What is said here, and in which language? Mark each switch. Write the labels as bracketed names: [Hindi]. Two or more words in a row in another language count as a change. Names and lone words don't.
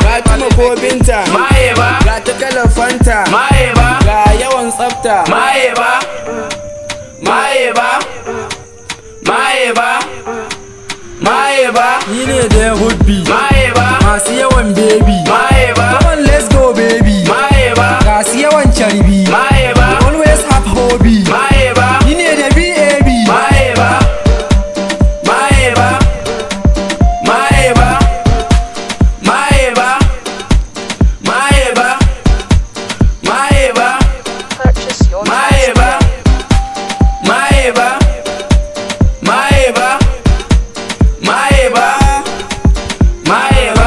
[Hausa] ga tuma ko binta maye ba ga ta kalar fanta maye ba ga yawan tsafta maye ba maye ba maye ba maye ba ni ne da hubbi maye ba masu yawan baby maye ba [English] come on let's go baby [Hausa] maye ba ga su yawan carbi maye ba [English] always have hobby [Hausa] maye ba ni ne da BAB maye ba maye ba maye ba maye ba maye ba maye ba [English] Purchase your [Hausa] maye ba maye ba maye ba maye ba maye ba